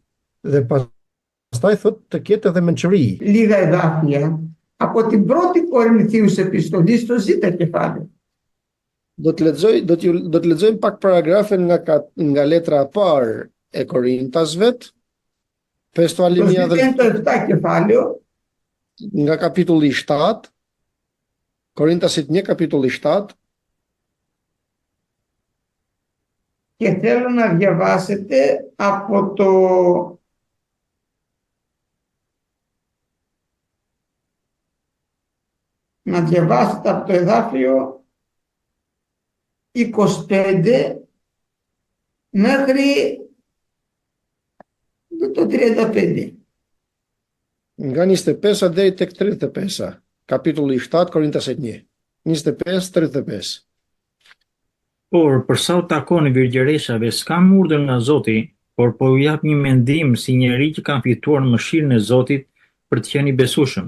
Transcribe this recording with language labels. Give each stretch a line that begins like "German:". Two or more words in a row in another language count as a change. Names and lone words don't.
Albanian: dhe pastaj thotë të ketë edhe mençuri.
Greek: Λίγα εδάφια από την πρώτη Κορινθίους επιστολή στο ζήτα κεφάλαιο.
Albanian: Do të lexojmë pak paragrafe nga letra e parë e Korintasve,
Greek: Το ζήτα 7 κεφάλαιο,
Albanian: nga kapitulli 7, Korintasit 1 kapitulli 7,
Greek: και θέλω να διαβάσετε από το εδάφιο 25 μέχρι το 35.
Albanian: Nga 25 deri tek 35, kapitulli 7 Korintasit 1. 25-35. Por për sa u takon virgjëreshave, s'kam urdhër nga Zoti, por po ju jap një mendim si njeri që kanë fituar mëshirën e Zotit për të qenë i besueshëm.